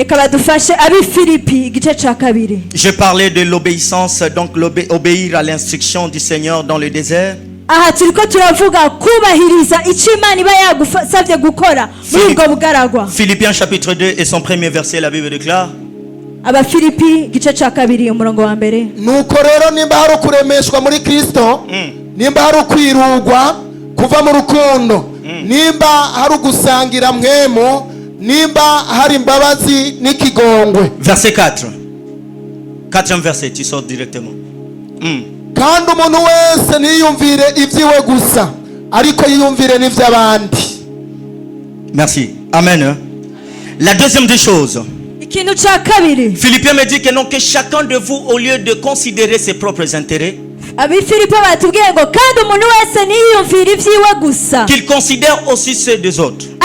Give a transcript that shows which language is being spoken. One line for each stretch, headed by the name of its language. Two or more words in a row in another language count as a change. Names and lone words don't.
French: Je parlais de l'obéissance, donc obéir à l'instruction du Seigneur dans le désert. Philippiens chapitre 2 et son premier verset, la Bible déclare:
Rundi: nuko rero nimba hari ukuremeshwa muri Kristo, nimba hari ukwirugwa kuva mu rukundo, nimba hari ugusangira mwemo, nimba hari imbabazi n'ikigongwe.
French: Verset 4. Quatrième verset, tu sors directement.
Rundi: Kandi umuntu wese ntiyumvire ibyiwe gusa, ariko yiyumvire n'ivy'abandi.
French: Merci. Amen. La deuxième des choses, Philippiens me dit que non, que chacun de vous, au lieu de considérer ses propres intérêts, qu'il considère aussi ceux des autres.